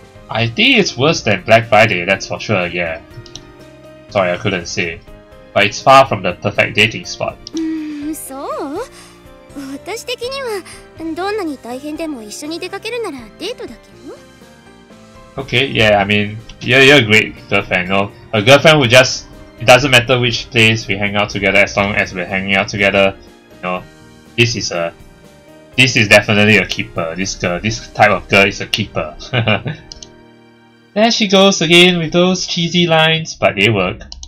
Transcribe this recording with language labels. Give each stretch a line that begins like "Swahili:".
English: I think it's worse than Black Friday, that's for sure, yeah. Sorry, I couldn't say. But it's far from the perfect dating spot.
Japanese: そう？私的にはどんなに大変でも一緒に出かけるならデートだけど。
English: Okay, yeah, I mean, you're a great girlfriend, you know? A girlfriend who just, it doesn't matter which place we hang out together as long as we're hanging out together, you know, this is definitely a keeper. This type of girl is a keeper. There she goes again with those cheesy lines, but they work.